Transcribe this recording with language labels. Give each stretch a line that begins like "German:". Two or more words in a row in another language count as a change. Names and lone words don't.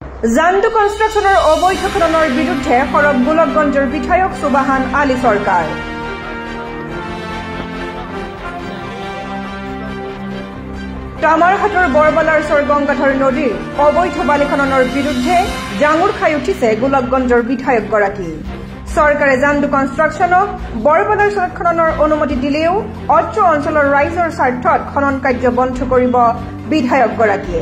Bangla: জান্দু কনস্ট্রাকশনের অবৈধ খননের বিরুদ্ধে সরব গোলকগঞ্জের বিধায়ক সুবাহান আলী সরকার।
Assamese: কামারহাটৰ বৰবালাৰচৰ গংগাধৰ নদীৰ অবৈধ বালি খননৰ বিৰুদ্ধে জাঙুৰ খাই উঠিছে গোলকগঞ্জৰ বিধায়কগৰাকী। চৰকাৰে জান্দু কনষ্ট্ৰাকশ্যনক বৰবালাৰচৰত খননৰ অনুমতি দিলেও অত্ৰ অঞ্চলৰ ৰাইজৰ স্বাৰ্থত খনন কাৰ্য বন্ধ কৰিব বিধায়কগৰাকীয়ে।